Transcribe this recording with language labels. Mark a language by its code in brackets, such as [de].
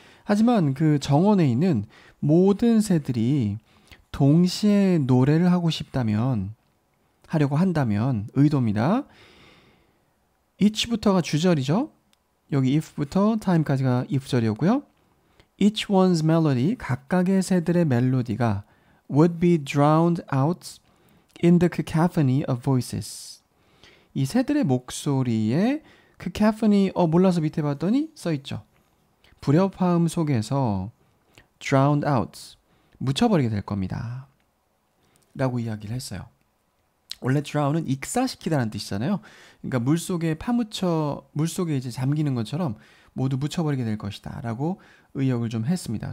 [ko] 하지만 그 정원에 있는 모든 새들이 동시에 노래를 하고 싶다면, 하려고 한다면 의도입니다. each부터가 주절이죠. 여기 if부터 time까지가 if절이었고요. [en] Each one's melody, [ko] 각각의 새들의 멜로디가 [en] would be drowned out in the cacophony of voices. [ko] 이 새들의 목소리에 cacophony, 몰라서 밑에 봤더니 써있죠. 불협화음 속에서 [en] drowned out, [ko] 묻혀버리게 될 겁니다. 라고 이야기를 했어요. 원래 drown은 익사시키다라는 뜻이잖아요. 그러니까 물속에 물속에 이제 잠기는 것처럼 모두 묻혀버리게 될 것이다 라고 의역을 좀 했습니다.